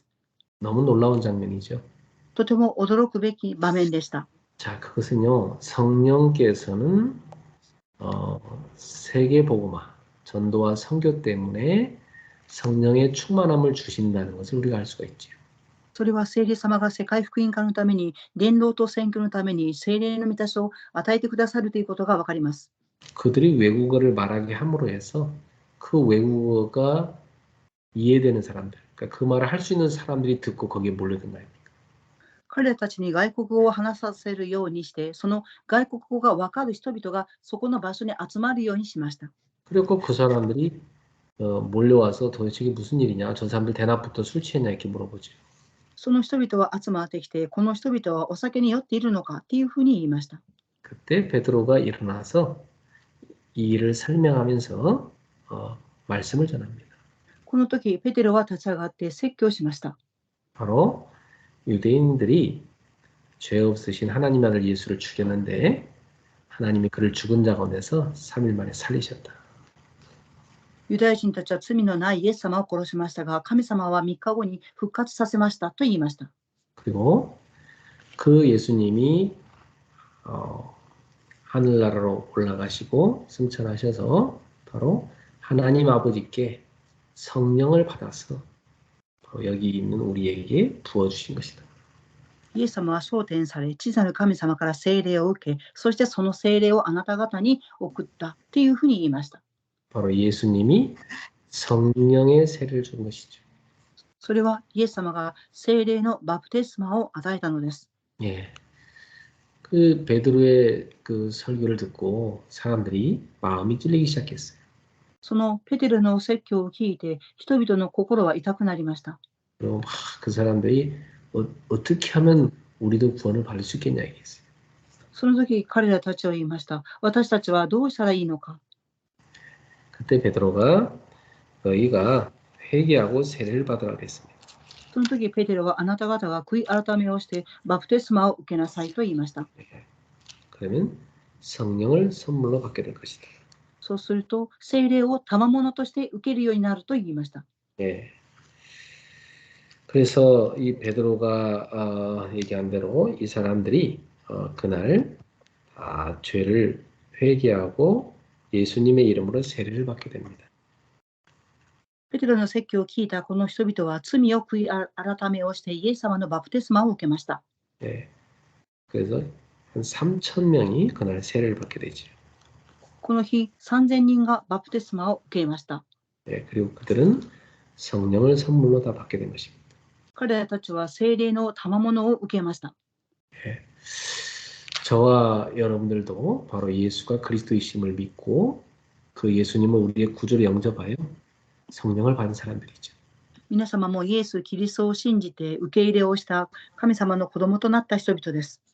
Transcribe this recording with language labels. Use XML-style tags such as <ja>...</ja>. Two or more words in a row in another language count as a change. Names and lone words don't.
<ko>너무 놀라운 장면이죠.</ko> <ja>とても驚くべき場面でした。</ja> <ko>자, 그것은요, 성령께서는 세계 복음화, 전도와 선교 때문에 성령의 충만함을 주신다는 것을 우리가 알 수가 있죠.</ko> <ja>それは聖霊様が世界福音化のために、伝道と宣教のために聖霊の満たしを与えてくださるということがわかります。</ja> <ko>그들이 외국어를 말하게 함으로 해서 그 외국어가 이해되는 사람들, 그러니까 그 말을 할 수 있는 사람들이 듣고 거기에 몰려든 거예요.</ko> <ja>彼らたちに外国語を話させるようにして、その外国語がわかる人々がそこの場所に集まるようにしました。</ja> <ko>그리고 그 사람들이 몰려와서 도대체 이게 무슨 일이냐, 저 사람들 대낮부터 술 취했냐 이렇게 물어보죠.</ko> <ja>その人々は集まってきて、この人々はお酒に酔っているのかっていうふうに言いました。</ja> <ko>그때 베드로가 일어나서 이 일을 설명하면서 말씀을 전합니다.</ko> <ja>この時、ペテロは立ち上がって説教しました。</ja> <ko>바로 유대인들이 죄 없으신 하나님 아들 예수를 죽였는데 하나님이 그를 죽은 자 가운데서 3일 만에 살리셨다.</ko> <ja>ユダヤ人たちは罪のないイエス様を殺しましたが、神様は3日後に復活させましたと言いました。</ja> <ko>그리고 그 예수님이 하늘나라로 올라가시고 승천하셔서 바로 하나님 아버지께 성령을 받아서 바로 여기 있는 우리에게 부어주신 것이다.</ko> <ja>イエス様は昇天され、地なる神様から聖霊を受け、そしてその聖霊をあなた方に送ったというふうに言いました。</ja> <ko>바로 예수님이 성령의 세례를 준 것이죠.</ko> <ja>それはイエス様が聖霊のバプテスマを与えたのです。</ja> <ko>예. 그 베드로의 그 설교를 듣고 사람들이 마음이 찔리기 시작했어요.</ko> <ja>そのペテロの説教を聞いて、人々の心は痛くなりました。</ja> <ko>그리고 막 그 사람들이 어떻게 하면 우리도 구원을 받을 수 있겠냐 얘기했어요.</ko> <ja>その時彼らたちは言いました。私たちはどうしたらいいのか。</ja> <ko>그때 베드로가 너희가 회개하고 세례를 받으라 그랬습니다.</ko> <ja>その時ペテロはあなた方が悔い改めをしてバプテスマを受けなさいと言いました。</ja> <ko>그러면 성령을 선물로 받게 될 것이다.</ko> <ja>そうすると聖霊を賜物として受けるようになると言いました。</ja> <ko>예. 그래서 이 베드로가 얘기한 대로 이 사람들이 그날 죄를 회개하고 예수님의 이름으로 세례를 받게 됩니다.</ko> <ja>ペテロの説教を聞いたこの人々は罪を悔い改めをしてイエス様のバプテスマを受けました。</ja> <ko>예. 그래서 한 3,000명이 그날 세례를 받게 되죠.</ko> <ja>この日3000人がバプテスマを受けました。</ja> <ko>예. 그리고 그들은 성령을 선물로 다 받게 된 것입니다.</ko> <ja>彼らたちは聖霊の賜物を受けました。</ja> <ko>예. 저와 여러분들도 바로 예수가 그리스도이심을 믿고 그 예수님을 우리의 구주로 영접하여 성령을 받은 사람들이죠.</ko> <ja>皆様もイエス・キリストを信じて受け入れをした神様の子供となった人々です。</ja>